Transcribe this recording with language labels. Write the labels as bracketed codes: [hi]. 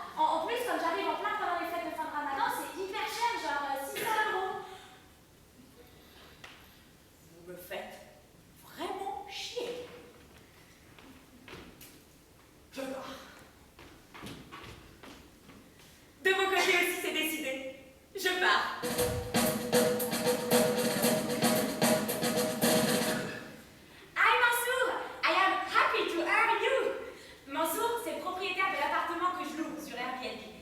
[fr] En plus, comme j'arrive en plein pendant les fêtes de fin de Ramadan, c'est hyper cher, genre 600 €. Vous me faites vraiment chier. Je pars. De mon côté aussi, c'est décidé. Je pars. [en] Hi Mansour, I am happy to have you. [fr] Mansour, c'est le propriétaire de l'appartement que je loue sur Airbnb.